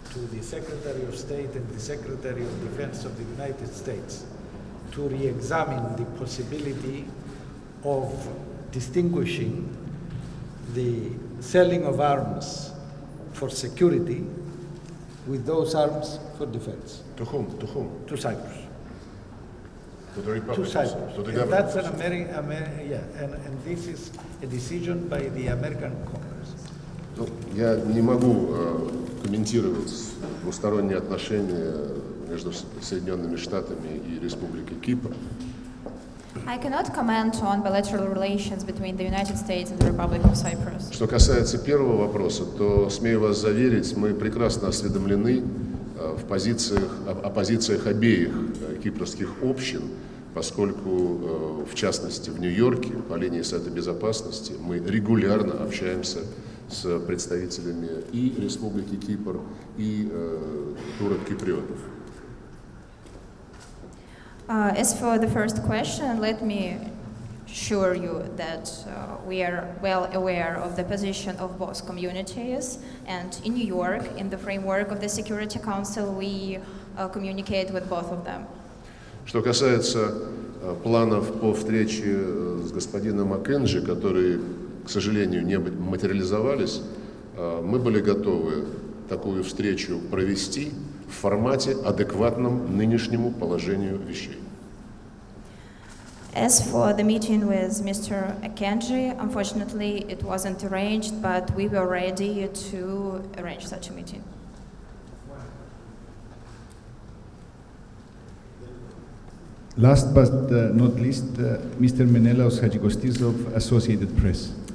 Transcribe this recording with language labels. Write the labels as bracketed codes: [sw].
[en] the Secretary of Defense of the United States to re-examine the possibility of distinguishing the selling of arms for security with those arms for defense. To whom? To whom? To Cyprus. To the Republic. To Cyprus. To the And that's an government. and this is a decision by the American Congress. [ru] Ну, я не могу комментировать двусторонние отношения между Соединенными Штатами и Республикой Кипр. [en] I cannot comment on bilateral relations between the United States and the Republic of Cyprus. [ru] Что касается первого вопроса, то, смею вас заверить, мы прекрасно осведомлены о позициях обеих кипрских общин, поскольку, в частности, в Нью-Йорке по линии Совета Безопасности мы регулярно общаемся с представителями и Республики Кипр, и турок-киприотов. [en] As for the first question, let me assure you that we are well aware of the position of both communities, and in New York, in the framework of the Security Council, we communicate with both of them. [ru] Что касается планов по встрече с господином Маккенджи, которые, к сожалению, не материализовались, мы были готовы такую встречу провести в формате, адекватном нынешнему положению вещей. [en] As for the meeting with Mr. Akenji, unfortunately it wasn't arranged, but we were ready to arrange such a meeting. Last but not least, Mr. Menelaos Hadjikostis of Associated Press.